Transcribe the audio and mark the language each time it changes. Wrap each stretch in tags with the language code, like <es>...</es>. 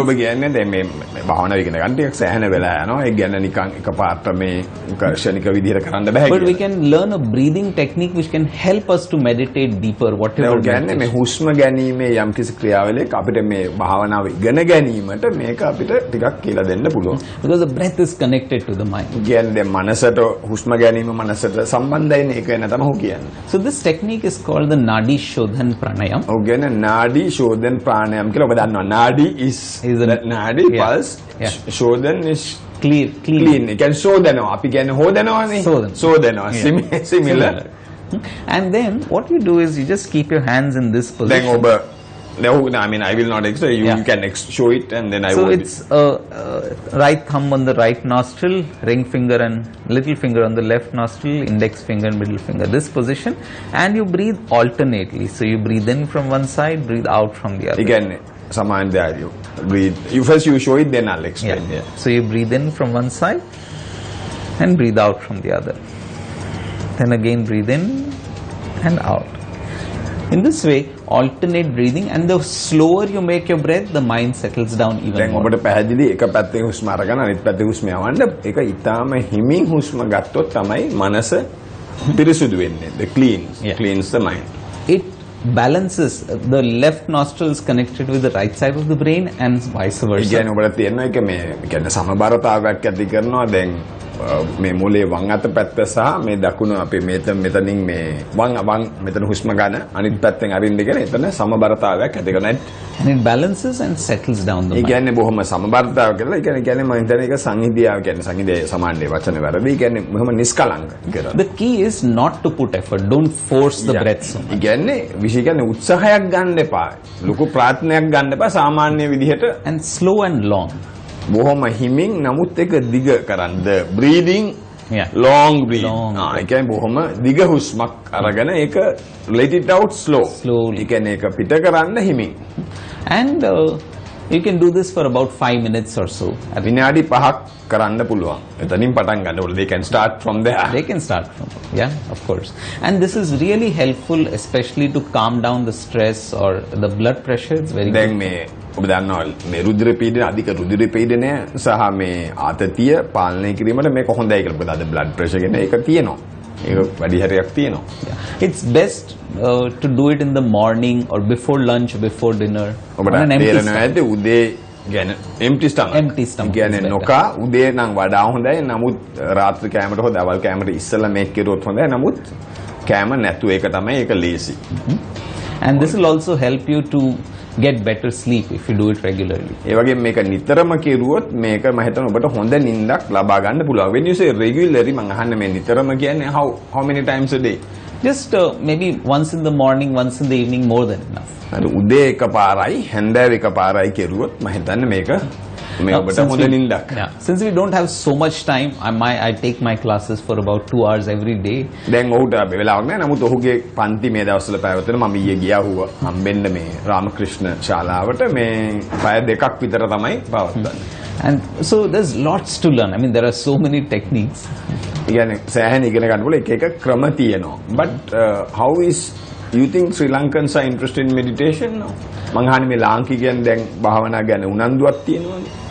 <si>ඔබ කියන්නේ දැන් මේ භාවනාව ඉගෙන ගන්න ටිකක් සෑහෙන වෙලා යනවා. ඒ කියන්නේ නිකන් එකපාරට මේ ක්ෂණික විදිහට කරන්න බෑ.</si> <en>But we can learn a breathing technique which can help us to meditate deeper. Whatever.</en> <si>ඒ කියන්නේ මේ හුස්ම ගැනීමේ යම්කිසි ක්‍රියාවලියක් අපිට මේ භාවනාව ඉගෙන ගැනීමට මේක අපිට ටිකක් කියලා දෙන්න පුළුවන්.</si> <en>Because the breath is connected to the mind.</en> <si>කියන්නේ දැන් මනසට හුස්ම ගැනීම මනසට සම්බන්ධයිනේ ඒක වෙන තමයි කියන්නේ.</si> <en>So this technique is called the Nadi Shodhan Pranayam.</en> <si>ඔව් කියන්නේ නාඩි ශෝධන ප්‍රාණායාම කියලා ඔබ දන්නවා. නාඩි is නාඩි pulse. ශෝධන is</si> <en>clean.</en> <si>ඒ කියන්නේ ශෝධනවා. අපි කියන්නේ හොදනවානේ. ශෝධනවා. Similar.</si> <en>And then what you do is you just keep your hands in this position.</en> <si>දැන් ඔබ</si> <en>no, I mean I will not explain. You can show it and then I will. So it's right thumb on the right nostril, ring finger and little finger on the left nostril, index finger and middle finger. This position, and you breathe alternately. So you breathe in from one side, breathe out from the other. Again, Saman there you breathe. You show it, then I'll explain. Yeah. So you breathe in from one side and breathe out from the other. Then again breathe in and out. In this way, alternate breathing, and the slower you make your breath, the mind settles down even</en> <si>දැන්</si> <en>more.</en> <si>ඔබට පැහැදිලි එක පැත්තෙන් හුස්ම අරගෙන අනිත් පැත්තේ හුස්ම යවන්න ඒක ඊටාම හිමින් හුස්ම ගත්තොත් තමයි මනස පිරිසුදු වෙන්නේ.</si> <en>The cleans the mind. It balances the left nostril is connected with the right side of the brain and vice versa.</en> <si>ඒ කියන්නේ ඔබට තේරෙනවා ඒක මේ කියන්නේ සමබරතාවයක් ඇති කරනවා. දැන් මේ මොලේ වම් අත පැත්ත සහ මේ දකුණු අපේ මෙතනින් මේ වම් මෙතන හුස්ම ගන්න අනිත් පැත්තෙන් අරින්න කියන එතන සමබරතාවයක් ඇති කරනවා.</si> <en>And it balances and settles down the mind. ඒ mind.</en> <si>කියන්නේ බොහොම සමබරතාවයක් කියලා. ඒ කියන්නේ මම හිතන්නේ ඒක සංහිඳියාව කියන්නේ සංහිඳිය සමානයේ වචන වැරදි. ඒ කියන්නේ බොහොම නිස්කලංක කරනවා.</si> <en>The key is not to put effort. Don't force the breath so much.</en> <si>ඒ කියන්නේ විශේෂ කියන්නේ උත්සාහයක් ගන්න එපා. ලොකු ප්‍රාර්ථනයක් ගන්න එපා. සාමාන්‍ය විදිහට</si> <en>and slow and long.</en> <si>බොහොම හිමින් නමුත් ඒක දිග කරන්න.</si> <en>The breathing long breath.</en> <si>ඒ කියන්නේ බොහොම දිග හුස්මක් අරගෙන ඒක</si> <en>let it out slowly.</en> <si>ඒ කියන්නේ ඒක පිට කරන්න හිමින්.</si> <en>And you can do this for about 5 minutes or so.</en> <si>විනාඩි 5ක් කරන්න පුළුවන්. එතනින් පටන් ගන්න ඕනේ.</si> <en>They can start from there. They can start from there. Yeah, of course. And this is really helpful, especially to calm down the stress or the blood pressure. It's very</en> <si>දැන් මේ ඔබ දන්නවා මේ රුධිර පීඩන අධික රුධිර පීඩනය සහ මේ ආතතිය පාලනය කිරීමට මේක හොඳයි කියලා. මොකද අද බ්ලඩ් ප්‍රෙෂර් කියන එක තියෙනවා. ඒක වැඩි හරියක් තියෙනවා.</si> <en>It's best to do it in the morning or before lunch, before dinner.</en> <si>ඔබට තේරෙනවා ඇති උදේ කියන්නේ</si> <en>empty stomach.</en> <si>කියන්නේ නොකා උදේ නම් වඩා හොඳයි. නමුත් රාත්‍රී කෑමට හෝ දවල් කෑමට ඉස්සෙල්ලා මේක කෙරුවොත් හොඳයි. නමුත් කෑම නැතුව ඒක තමයි ඒක ලේසි.</si> <en>And this will also help you to get better sleep if you do it regularly.</en> <si>ඒ වගේම මේක නිතරම කෙරුවොත් මේක මම හිතනවා ඔබට හොඳ නිින්දක් ලබා ගන්න පුළුවන්.</si> <en>When you say regularly</en> <si>මම අහන්නේ මේ නිතරම කියන්නේ</si> <en>how many times a day? Just maybe once in the morning, once in the evening, more than enough.</en> <si>අර උදේ එකපාරයි හැන්දෑව එකපාරයි කෙරුවොත් මම හිතන්නේ මේක මේ ඔබට හොඳ නිින්දක්.</si> <en>Since we don't have so much time, I take my classes for about 2 hours every day.</en> <si>දැන් ඔහුට වෙලාවක් නැහැ. නමුත් ඔහුගේ පන්ති මේ දවස්වල පැවැත්වෙන මම ඊයේ ගියා හුව හම්බෙන්න මේ රාමකෘෂ්ණ ශාලාවට මේ පැය 2ක් විතර තමයි පවත්වන්නේ.</si> <en>And so there's lots to learn. I mean there are so many techniques.</en> <si>කියන්නේ සෑහෙන ඉගෙන ගන්න පුළුවන් එක ක්‍රම තියෙනවා.</si> <en>But how is you think Sri Lankans are interested in meditation now?</en> <si>මං අහන්නේ මේ ලාංකිකයන් දැන් භාවනා ගැන උනන්දුවක් තියෙනවනේ.</si>